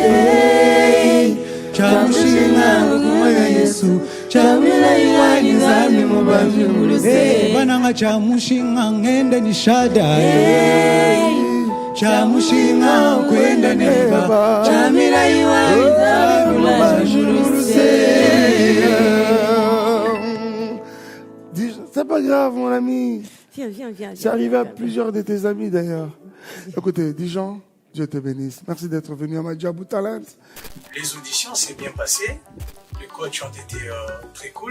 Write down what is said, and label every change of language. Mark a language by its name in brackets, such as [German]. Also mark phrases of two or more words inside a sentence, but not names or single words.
[Chokwe] chamushinga kumaya Yesu chamila iwanyi zambi mubanji bananga chamushinga ngende ni shada chamushinga kwenda neba chamila iwanyi zambi mubanji [French] C'est pas grave, mon ami. Viens. C'est arrivé à plusieurs de tes amis, d'ailleurs. Écoutez, Dijon, Dieu te bénisse. Merci d'être venu à Madjabou Talent. Les auditions s'est bien passées. Les coachs ont été très cool.